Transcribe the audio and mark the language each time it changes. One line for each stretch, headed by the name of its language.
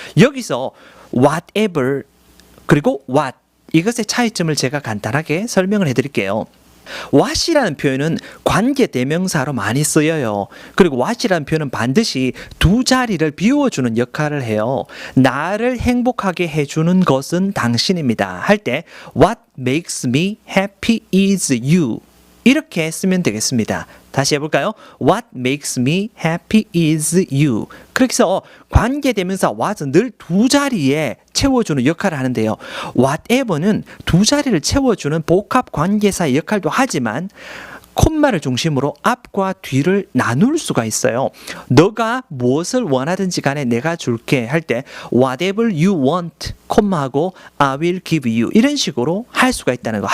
Korean: 여기서 whatever 그리고 what 이것의 차이점을 제가 간단하게 설명을 해드릴게요. what이라는 표현은 관계대명사로 많이 쓰여요. 그리고 what이라는 표현은 반드시 두 자리를 비워주는 역할을 해요. 나를 행복하게 해주는 것은 당신입니다. 할 때
English: what makes me happy is you
Korean: 이렇게 쓰면 되겠습니다. 다시 해볼까요?
English: What makes me happy is you.
Korean: 그래서 관계대명사 what은 늘 두 자리에 채워주는 역할을 하는데요. whatever는 두 자리를 채워주는 복합 관계사의 역할도 하지만 콤마를 중심으로 앞과 뒤를 나눌 수가 있어요. 너가 무엇을 원하든지 간에 내가 줄게 할 때
English: whatever you want,
Korean: 콤마하고
English: I will give you
Korean: 이런 식으로 할 수가 있다는 거.